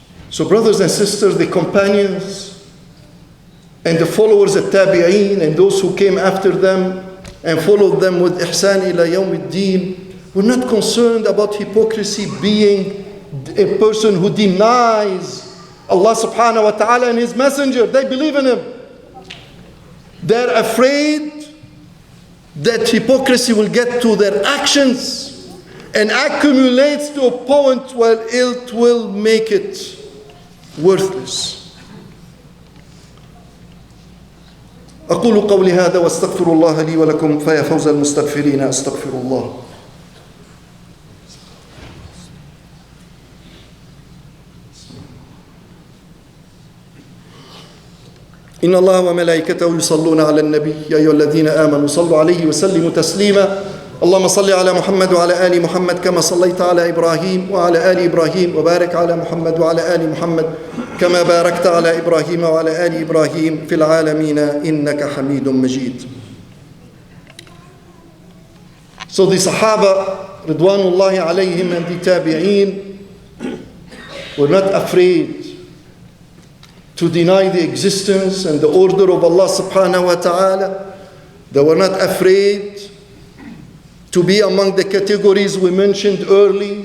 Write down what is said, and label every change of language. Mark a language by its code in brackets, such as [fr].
[en] So brothers and sisters, the companions and the followers of Tabi'een and those who came after them and followed them with [ar] ihsan ila yawm ad-din, [en] we're not concerned about hypocrisy being a person who denies Allah subhanahu wa ta'ala and His messenger. They believe in Him. They're afraid that hypocrisy will get to their actions and accumulates to a point where it will make it worthless. [ar] أقول قولي هذا واستغفر الله لي ولكم فيا فوز المستغفرين أستغفر الله. إن الله وملائكته يصلون على النبي يا أيها الذين آمنوا صلوا عليه وسلموا تسليما. اللهم صل على محمد وعلى آل محمد كما صليت على إبراهيم وعلى آل إبراهيم وبارك على محمد وعلى آل محمد كما باركت على إبراهيم وعلى آل إبراهيم في العالمين إنك حميد مجيد. [en] So the Sahaba Radwanullahi alayhim and the Tabi'een were not afraid to deny the existence and the order of Allah subhanahu wa ta'ala. They were not afraid to be among the categories we mentioned early.